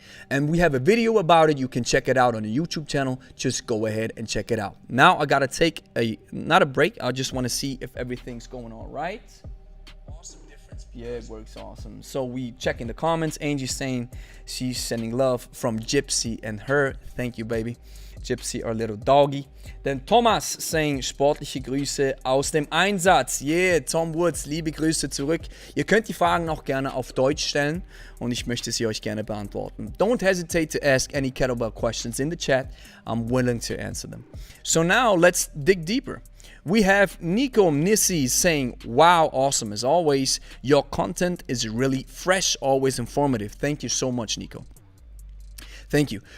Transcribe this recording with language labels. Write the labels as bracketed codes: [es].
[en] And we have a video about it. You can check it out on the YouTube channel. Just go ahead and check it out. Now I gotta take not a break. I just want to see if everything's going all right. Awesome difference. Yeah, it works awesome. So we check in the comments. Angie saying she's sending love from Gypsy and her. Thank you, baby. Gypsy, our little doggy. Then Thomas saying [de] sportliche Grüße aus dem Einsatz. Yeah, Tom Woods, liebe Grüße zurück. Ihr könnt die Fragen auch gerne auf Deutsch stellen und ich möchte sie euch gerne beantworten. [en] Don't hesitate to ask any kettlebell questions in the chat. I'm willing to answer them. So now let's dig deeper. We have Nico Nissi saying, wow, awesome as always. Your content is really fresh, always informative. Thank you so much, Nico. Thank you.